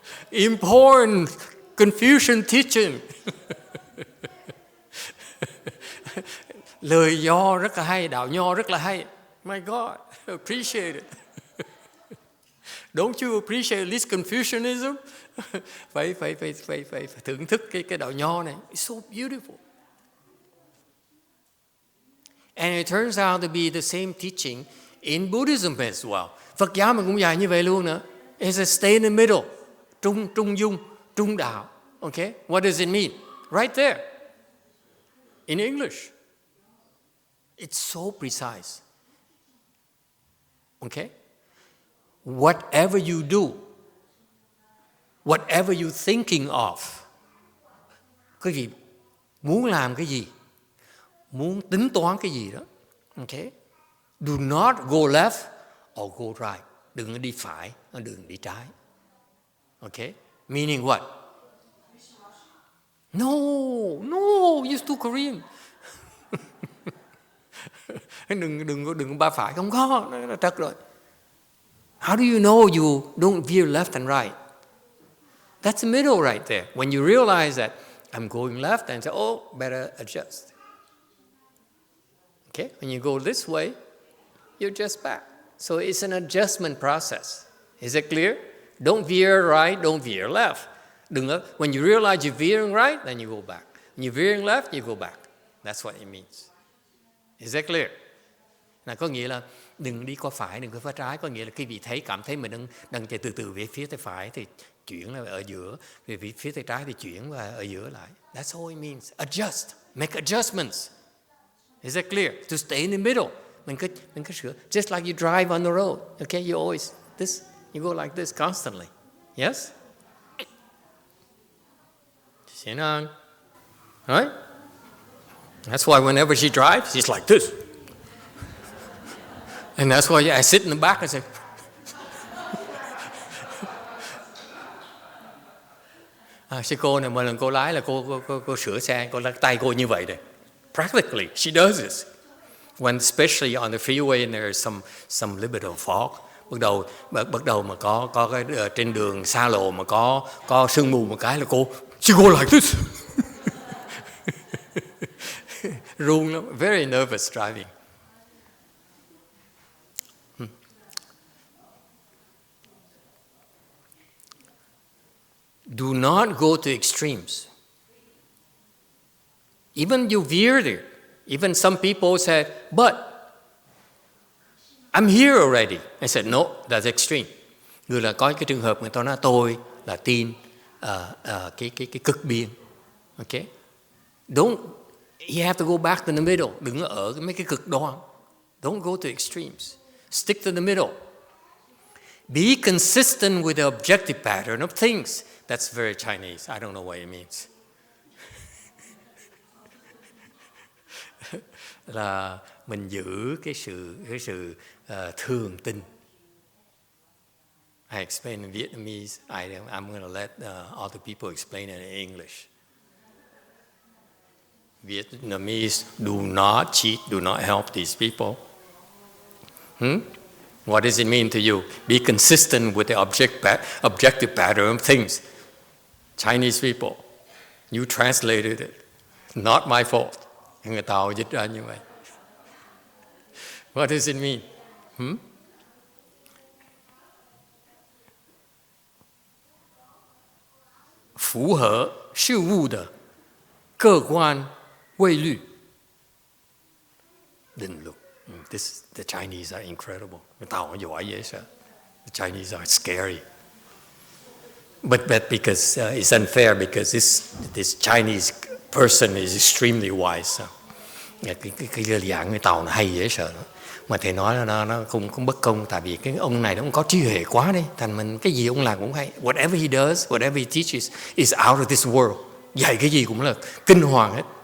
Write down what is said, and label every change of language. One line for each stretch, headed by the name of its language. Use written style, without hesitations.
English: Important Confucian teaching.
Vietnamese: Lời nho rất là hay, đạo nho rất là hay.
English: My God, appreciate it. Don't you appreciate at least Confucianism?
Vietnamese: phải thưởng thức cái đạo nho này.
English: It's so beautiful. And it turns out to be the same teaching in Buddhism as well.
Vietnamese: Phật giáo mình cũng dạy như vậy luôn nữa.
English: It's a stay in the middle.
Vietnamese: Trung dung, trung đạo.
English: Okay? What does it mean? Right there. In English. It's so precise. Okay? Whatever you do, whatever you're thinking of,
Vietnamese: cái gì, muốn làm cái gì, muốn tính toán cái gì đó, okay?
English: Do not go left or go right.
Vietnamese: Đừng đi phải, đừng đi trái.
English: Okay? Meaning what? No, you're too Korean.
Vietnamese: đừng ba phải, không có, nó trật rồi.
English: How do you know you don't veer left and right? That's the middle right there. When you realize that I'm going left and say, oh, better adjust. Okay? When you go this way, you adjust back. So it's an adjustment process. Is it clear? Don't veer right, don't veer left. When you realize you're veering right, then you go back. When you're veering left, you go back. That's what it means. Is that clear?
Vietnamese: Là có nghĩa là đừng đi qua phải, đừng qua trái. Có nghĩa là khi vị cảm thấy mình đang chạy từ về phía tay phải thì chuyển là ở giữa, về phía tay trái thì chuyển và ở giữa lại.
English: That's all it means. Adjust, make adjustments. Is that clear? To stay in the middle.
Vietnamese: Mình cứ sửa.
English: Just like you drive on the road. Okay, you always you go like this constantly. Yes? You know, right? That's why whenever she drives, she's like this. And that's why I sit in the back and say,
Vietnamese: sư cô này, mỗi lần cô lái là cô sửa xe, cô lắc tay cô như vậy đây.
English: Practically, she does this. When especially on the freeway and there's some little bit of fog,
Vietnamese: bắt đầu mà có cái trên đường xa lộ mà có sương mù một cái là
English: she go like this. Run
Vietnamese: lắm,
English: very nervous driving. Do not go to extremes. Even you veer there. Even some people said, but I'm here already. I said, no, that's extreme.
Vietnamese: Người là có cái trường hợp người ta nói tôi là tin cái cực biên.
English: Okay? You have to go back to the middle.
Vietnamese: Đừng ở mấy cái cực đoan.
English: Don't go to extremes. Stick to the middle. Be consistent with the objective pattern of things. That's very Chinese. I don't know what it means.
Vietnamese: Là mình giữ cái sự thường tình.
English: I explain in Vietnamese. I'm going to let other people explain it in English. Vietnamese, do not cheat, do not help these people. What does it mean to you? Be consistent with the objective pattern of things. Chinese people, you translated it. Not my fault.
Vietnamese: Người Tàu dịch ra như vậy.
English: What does it mean?
Chinese: 符合事物的客观规律
Vietnamese: định luật.
English: The Chinese are incredible.
Vietnamese: Người Tàu giỏi dễ sợ.
English: The Chinese are scary. But because it's unfair because this Chinese person is extremely wise. So.
Vietnamese: Cái dạng người Tàu nó hay dễ sợ. Mà thầy nói là nó không bất công tại vì cái ông này nó cũng có trí huệ quá đấy. Thành mình cái gì ông làm cũng hay.
English: Whatever he does, whatever he teaches is out of this world.
Vietnamese: Dạy cái gì cũng là kinh hoàng hết.